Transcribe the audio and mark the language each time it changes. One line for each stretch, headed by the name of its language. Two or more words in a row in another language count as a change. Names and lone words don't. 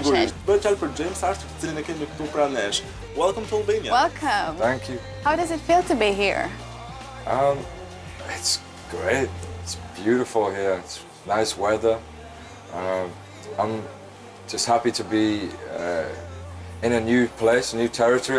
Albanian: Sigurisht. Bëhet fjalë për James Arthur, të cilin e kemi këtu pranë nesh.
English: Welcome to Albania. Welcome. Thank you. How does it feel to be here? It's great. It's beautiful here. It's nice weather. I'm just happy to be in a new place, a new territory.